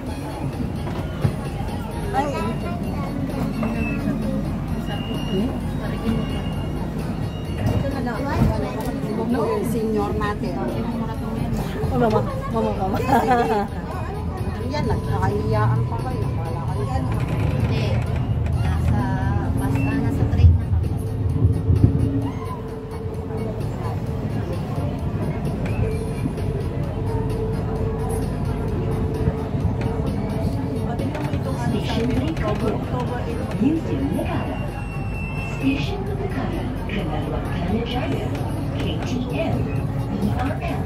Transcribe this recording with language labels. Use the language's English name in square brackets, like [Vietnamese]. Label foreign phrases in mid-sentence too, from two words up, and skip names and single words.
[Filipino] Ay, ito na lang. No, senior natin. Mama. Yan, nagkakahiyaan pa kayo. Wala kayo. Hindi. Nasa train na kami. Museum Negara. Station Negara, Kenalwat Kanajaya, KTM, ERM.